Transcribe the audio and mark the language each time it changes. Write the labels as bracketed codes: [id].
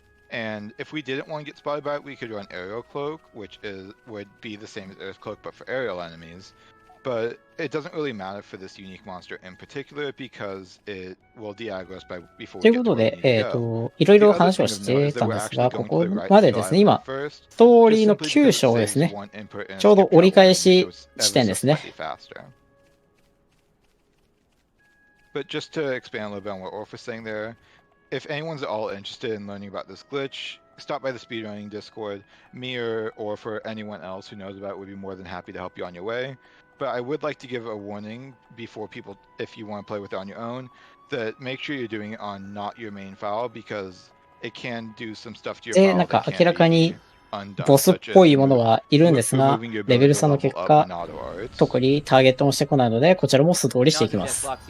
[en] And if we didn't want to get spotted by it, we could run Aerial Cloak, which would be the same as Earth Cloak, but for aerial enemies. But it doesn't really matter for this unique monster in particular because it will de-aggro us before we get to where we need to go. [ja] ということで、いろいろ話をしてたんですが、ここまでですね、今、ストーリーの9章ですね。ちょうど折り返し地点ですね。 [en] But just to expand a little bit on what Orph was saying there, if anyone's at all interested in learning about this glitch, stop by the speedrunning Discord. Me or for anyone else who knows about it would be more than happy to help you on your way. But I would like to give a warning before people, if you want to play with it on your own, that make sure you're doing it on not your main file because it can do some stuff to your file. [ja] なんか明らかにボスっぽいものはいるんですが、レベル差の結果、特にターゲットもしてこないので、こちらも素通りしていきます。